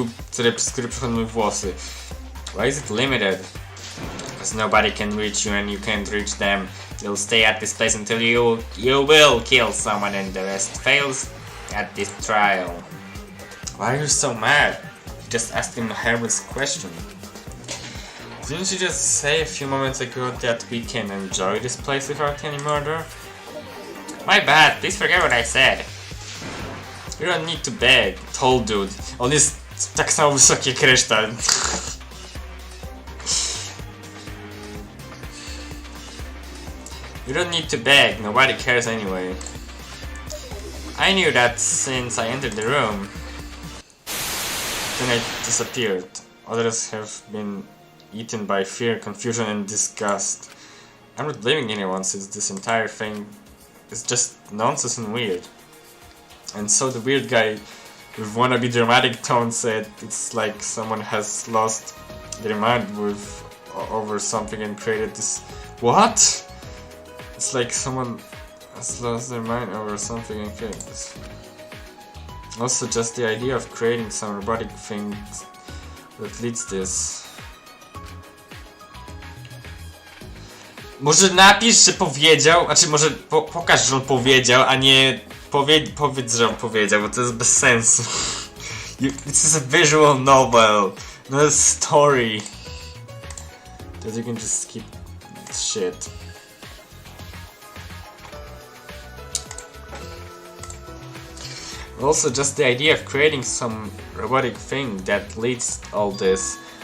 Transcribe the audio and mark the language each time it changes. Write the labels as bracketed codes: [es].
[pl] Który przechodzą mi włosy. [en] Why is it limited? Because nobody can reach you and you can't reach them. You'll stay at this place until you will kill someone and the rest fails at this trial. Why are you so mad? You just asked him Herbert's question. Didn't you just say a few moments ago that we can enjoy this place without any murder? My bad, please forget what I said. You don't need to beg. Tall dude. [pl] On jest tak samo wysoki jak reszta. [en] You don't need to beg, nobody cares anyway. I knew that since I entered the room. Then I disappeared. Others have been eaten by fear, confusion and disgust. I'm not blaming anyone since this entire thing is just nonsense and weird. And so the weird guy with wannabe dramatic tone said it's like someone has lost their mind over something and created this... What? It's like someone has lost their mind over something and created this. Also just the idea of creating some robotic thing that leads this. [pl] Może napisz, że powiedział, znaczy może pokaż, że on powiedział, a nie Powiedz, że on powiedział, bo to jest bez sensu. [en] This is a visual novel, not a story. That you can just skip shit. Also, just the idea of creating some robotic thing that leads all this.